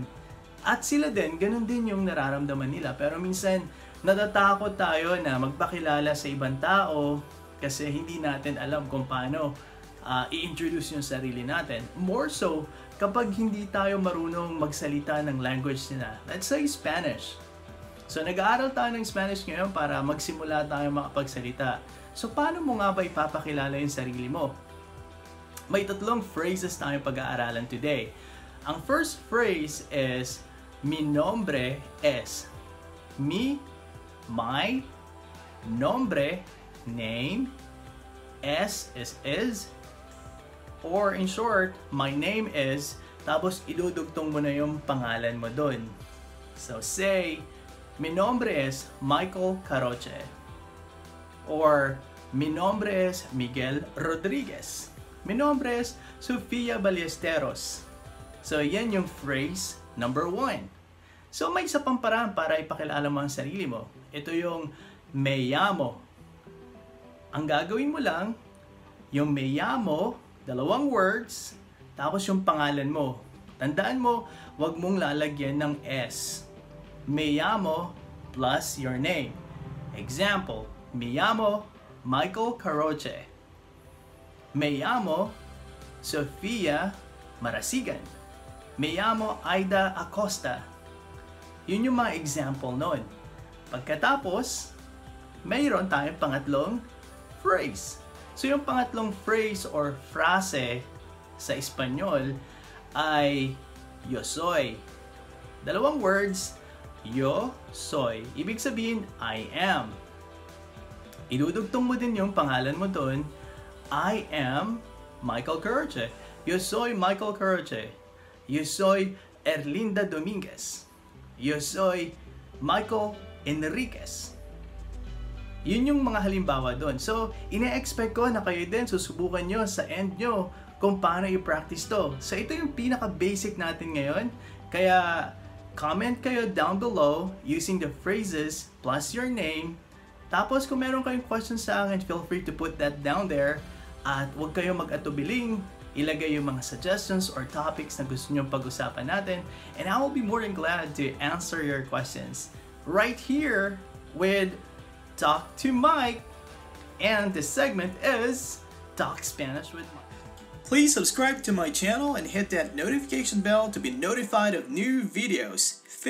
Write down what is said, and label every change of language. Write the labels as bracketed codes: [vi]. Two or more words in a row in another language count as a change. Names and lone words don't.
[tl] At sila din, ganun din yung nararamdaman nila. Pero minsan, natatakot tayo na magpakilala sa ibang tao kasi hindi natin alam kung paano i-introduce yung sarili natin. [en] More so, [tl] kapag hindi tayo marunong magsalita ng language nila. [en] Let's say Spanish. [tl] So nag-aaral tayo ng Spanish ngayon para magsimula tayo makapagsalita. So paano mo nga ba ipapakilala yung sarili mo? May 3 phrases tayong pag-aaralan today. Ang [en] first phrase is, [es] mi nombre es. [en] Mi, my, nombre, name, es is, or in short, my name is, [tl] tapos idudugtong mo na yung pangalan mo dun. [en] So say, [es] mi nombre es Michael Caroche. Or, mi nombre es Miguel Rodriguez. Mi nombre es Sofia Ballesteros. [tl] So, yan yung phrase number 1. So, may isa pang paraan para ipakilala mo ang sarili mo. Ito yung [es] me llamo. [tl] Ang gagawin mo lang, yung [es] me llamo, [en] 2 words, [tl] tapos yung pangalan mo. Tandaan mo, wag mong lalagyan ng S. [es] Me llamo [en] plus your name. Example, [es] me llamo Michael Caroche. Me llamo Sofia Marasigan. Me llamo Aida Acosta. [tl] Yun yung mga example nun. Pagkatapos, mayroon tayong pangatlong phrase. So yung pangatlong phrase or frase sa Espanyol ay [es] yo soy. [en] 2 words, [es] yo soy. [tl] Ibig sabihin, [en] I am. [tl] Idudugtong mo din yung pangalan mo doon. [en] I am Michael Caroche. [es] Yo soy Michael Caroche. Yo soy Erlinda Dominguez. Yo soy Michael Enriquez. [tl] Yun yung mga halimbawa doon. So, ine-expect ko na kayo din susubukan nyo sa end nyo kung paano i-practice to. So, ito yung pinaka-basic natin ngayon. [en] Kaya, comment kayo down below using the phrases plus your name. [tl] Tapos kung meron kayong questions sa akin, [en] feel free to put that down there. [tl] At huwag kayo mag-atubiling, ilagay yung mga [en] suggestions or topics [tl] na gusto nyo pag-usapan natin. [en] And I will be more than glad to answer your questions right here with Talk to Mike. And this segment is Talk Spanish with Mike. Please subscribe to my channel and hit that notification bell to be notified of new videos.